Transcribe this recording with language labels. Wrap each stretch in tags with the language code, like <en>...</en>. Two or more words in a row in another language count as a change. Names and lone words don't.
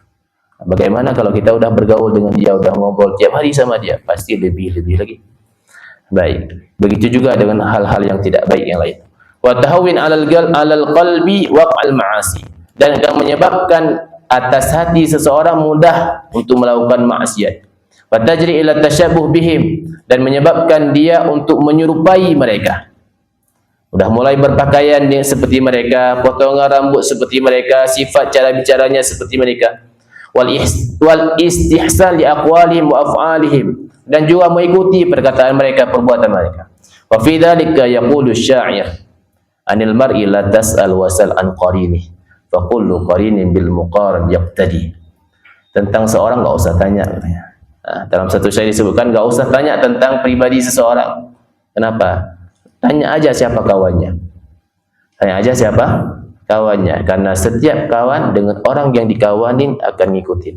<id>Bagaimana kalau kita sudah bergaul dengan dia, sudah ngobrol tiap hari sama dia, pasti lebih lagi. Baik. Begitu juga dengan hal-hal yang tidak baik yang lain.</id> <ar>وتهوين على القلب وقع المعاصي,</ar> <id>dan akan menyebabkan atas hati seseorang mudah untuk melakukan maksiat.</id> <ar>وتجري إلى التشبه بهم,</ar> <id>dan menyebabkan dia untuk menyerupai mereka. Sudah mulai berpakaian seperti mereka, potongan rambut seperti mereka, sifat cara bicaranya seperti mereka.</id> <ar>والاستحسان لأقوالهم وأفعالهم,</ar> <id>dan juga mengikuti perkataan mereka, perbuatan mereka.</id> <ar>وفي ذلك يقول الشاعر عن المرء لا تسأل وسل عن قرينه فكل قرين بالمقارن يقتدي.</ar> <id>Tentang seorang enggak usah tanya. Dalam satu syair disebutkan enggak usah tanya tentang pribadi seseorang. Kenapa? Tanya aja siapa kawannya. Tanya aja siapa kawannya, karena setiap kawan dengan orang yang dikawanin akan ngikutin.</id>